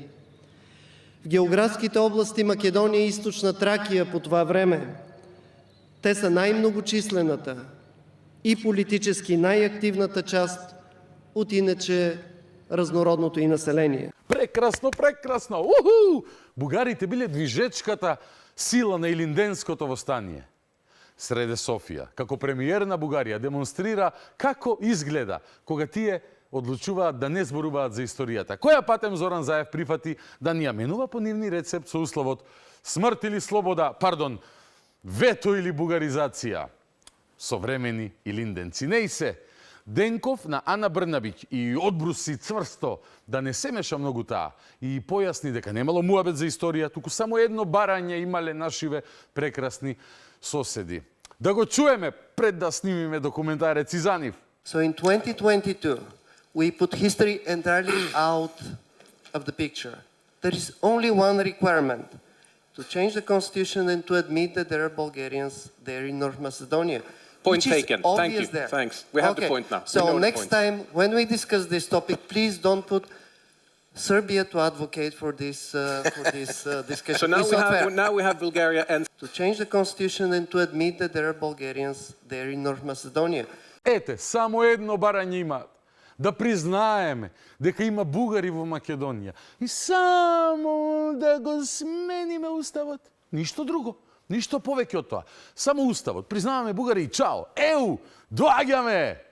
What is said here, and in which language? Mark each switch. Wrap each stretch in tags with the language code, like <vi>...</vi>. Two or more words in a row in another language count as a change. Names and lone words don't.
<bg>В географските области Македония и Източна Тракия по това време те са най-многочислената и политически най-активната част от иначе разнородното и население.</bg> <mk>Прекрасно, прекрасно! Уху! Бугарите биле движечката сила на Илинденското восстание. Среде Софија, како премиер на Бугарија, демонстрира како изгледа кога тие одлучуваат да не зборуваат за историјата. Која патем Зоран Заев прифати да ни ја менува по нивни рецепт со условот смрт или слобода, вето или бугаризација. Современи илинденци. Не и се. Денков на Ана Брнабиќ и одбруси цврсто да не се меша многу таа и појасни дека немало муабет за историја, туку само едно барање имале нашиве прекрасни соседи. Да го чуеме пред да снимиме документарец и за нив.</mk> <en>So in 2022, we put history entirely out of the picture. There is only one requirement, to change the constitution and to admit that there are Bulgarians there in North Macedonia. Point taken. Thank you. Thanks. We have the point now. So next time, when we discuss this topic, please don't put Serbia to advocate for this discussion. So now we have Bulgaria and to change the constitution and to admit that there are Bulgarians there in North Macedonia.</en> <mk>Ете, само едно барање имаат. Да признаеме дека има бугари во Македонија и само да го смениме уставот. Ништо друго. Ништо повеќе од тоа. Само уставот. Признаваме бугари и чао. Еу, доаѓаме!</mk>